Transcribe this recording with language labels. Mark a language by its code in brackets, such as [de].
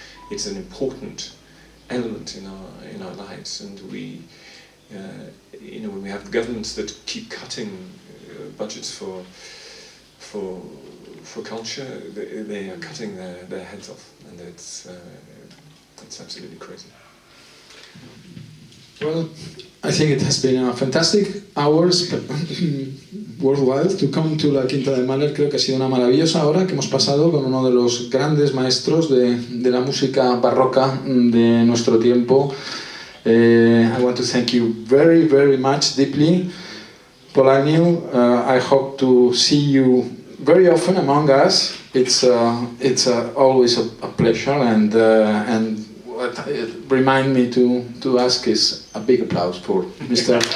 [en] It's an important element in our lives, and when we have governments that keep cutting budgets for culture, they are cutting their heads off, and it's absolutely crazy. Well, I think it has been a fantastic hours worthwhile to come to la Quinta de Mahler. [es] Creo que ha sido una maravillosa hora que hemos pasado con uno de los grandes maestros de la música barroca de nuestro tiempo. [en] I want to thank you very, very much, deeply, Paul Agnew. I hope to see you very often among us. It's always a pleasure, and what remind me to ask is a big applause for Mr.